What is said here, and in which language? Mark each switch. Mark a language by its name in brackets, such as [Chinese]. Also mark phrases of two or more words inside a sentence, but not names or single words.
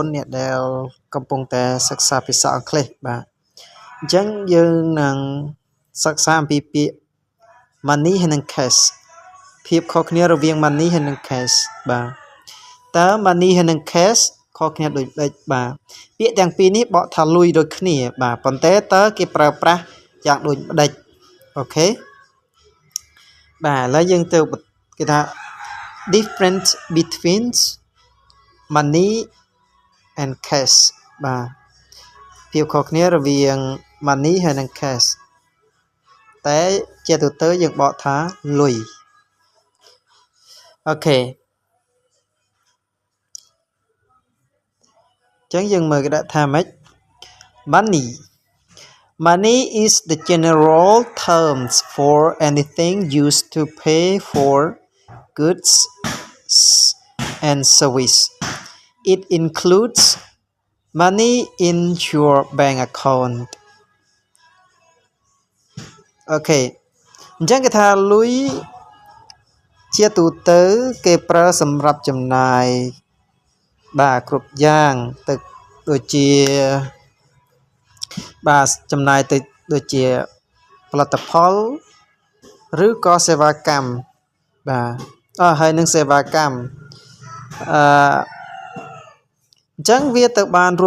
[Khmer] អ្នកដែលកំពុងតែសិក្សាភាសាអង់គ្លេសបាទអញ្ចឹងយើងនឹងសិក្សាអំពីពាក្យ money ហើយនិង cash ភាពខុសគ្នារវាង money ហើយនិង cash បាទតើ money ហើយនិង cash ខុសគ្នាដូចម៉េចបាទពាក្យទាំងពីរនេះបកថាលុ យដូចគ្នាបាទប៉ុន្តែតើគេប្រើប្រាស់យ៉ាងដូចម្ដេចអូខេបាទឥឡូវយើងទៅគេថា [English] different between money and cash [Khmer] បាទភាពខុសគ្នារវាង money ហើយនិង cash តែជាទូទៅយើងបកថាលុយ អូខេចឹងយើងមើលគេដាក់ថាម៉េច [English] Money is the general terms for anything used to pay for goods and service. It includes money in your bank account. [Khmer] Okay. អញ្ចឹងគេថាលុយជាទូទៅគេប្រើសម្រាប់ចំណាយបាទគ្រប់យ៉ាងទៅដូចជាបាទចំណាយទៅដូចជាផលិតផលឬក៏សេវាកម្មបាទហើយនឹងសេវាកម្មអញ្ចឹងវាទៅបានរួម